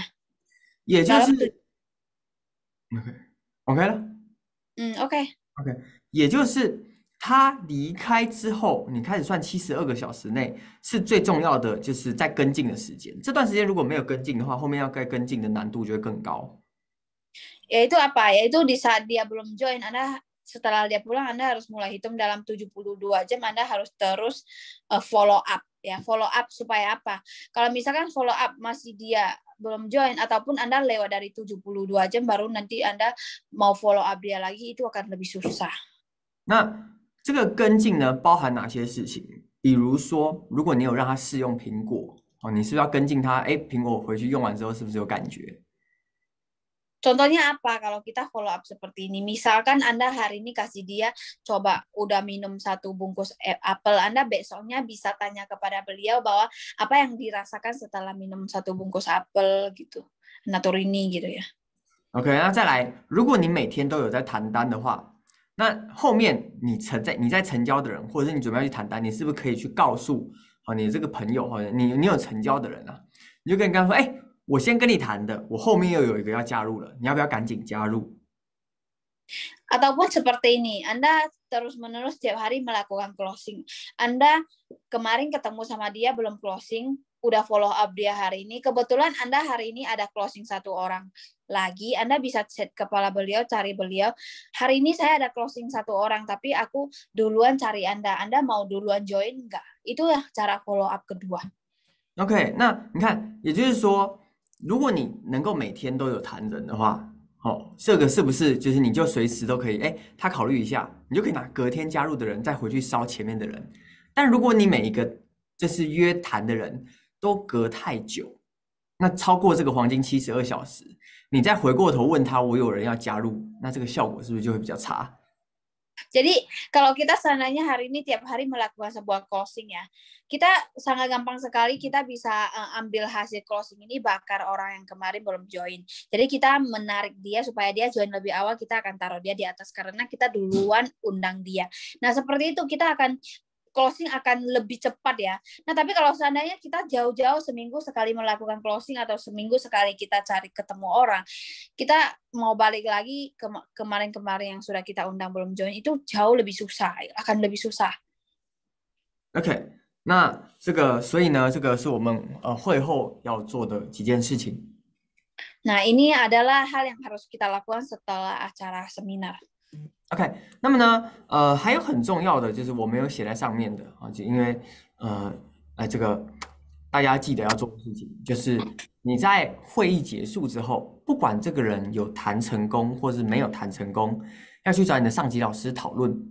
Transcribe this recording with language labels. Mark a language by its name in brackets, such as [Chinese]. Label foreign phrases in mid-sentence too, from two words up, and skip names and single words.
[Chinese] 也就是 OK 了。 OK，也就是他离开之后，你开始算72个小时内是最重要的，就是在跟进的时间。这段时间如果没有跟进的话，后面要该跟进的难度就会更高。 [Indonesian] Yaitu apa? Yaitu di saat dia belum join, Anda setelah dia pulang, Anda harus mulai hitung dalam 72 jam, Anda harus terus [English] follow up. [Indonesian] Ya, [English] follow up [Indonesian] supaya apa? Kalau misalkan [English] follow up [Indonesian] masih dia belum join, ataupun Anda lewat dari 72 jam, baru nanti Anda mau [English] follow up [Indonesian] dia lagi, itu akan lebih susah. [Chinese] 那这个跟进呢，包含哪些事情？ 比如说，如果你有让他试用苹果，哦，你是不是要跟进他？哎，苹果回去用完之后是不是有感觉？ [Indonesian] Contohnya apa kalau kita [English] follow up [Indonesian] seperti ini? Misalkan Anda hari ini kasih dia coba udah minum 1 bungkus apel, Anda besoknya bisa tanya kepada beliau bahwa apa yang dirasakan setelah minum 1 bungkus apel gitu, Naturini gitu ya. [Chinese] OK，那再来，如果你每天都有在谈单的话，那后面你在成交的人，或者是你准备要去谈单，你是不是可以去告诉你这个朋友你有成交的人啊，你就跟他说，哎，我先跟你谈的，我后面又有一个要加入了，你要不要赶紧加入？ [Indonesian] Ataupun seperti ini, Anda terus-menerus setiap hari melakukan closing. Anda kemarin ketemu sama dia belum closing, udah [English] follow up [Indonesian] dia hari ini. Kebetulan Anda hari ini ada closing 1 orang lagi. Anda bisa chat kepala beliau, cari beliau. Hari ini saya ada closing 1 orang, tapi aku duluan cari Anda. Anda mau duluan join nggak? Itu ya cara [English] follow up [Indonesian] kedua. [Chinese] OK，那你看，也就是说，如果你能够每天都有谈人的话，这个是不是就是你就随时都可以？哎，他考虑一下，你就可以拿隔天加入的人再回去烧前面的人。但如果你每一个就是约谈的人都隔太久，那超过这个黄金72小时，你再回过头问他我有人要加入，那这个效果是不是就会比较差？ [Indonesian] Jadi kalau kita seandainya hari ini tiap hari melakukan sebuah closing ya, kita sangat gampang sekali kita bisa ambil hasil closing ini bakar orang yang kemarin belum join. Jadi kita menarik dia supaya dia join lebih awal, kita akan taruh dia di atas karena kita duluan undang dia. Nah seperti itu kita akan closing akan lebih cepat ya. Nah tapi kalau seandainya kita jauh-jauh seminggu sekali melakukan closing atau seminggu sekali kita cari ketemu orang, kita mau balik lagi ke kemarin-kemarin yang sudah kita undang belum join itu jauh lebih susah, akan lebih susah. [Chinese] OK，那这个所以呢，这个是我们会后要做的几件事情。 [Indonesian] Nah ini adalah hal yang harus kita lakukan setelah acara seminar. [Chinese] OK，那么呢，还有很重要的就是我没有写在上面的啊，就因为这个大家记得要做的事情，就是你在会议结束之后，不管这个人有谈成功或是没有谈成功，要去找你的上级老师讨论。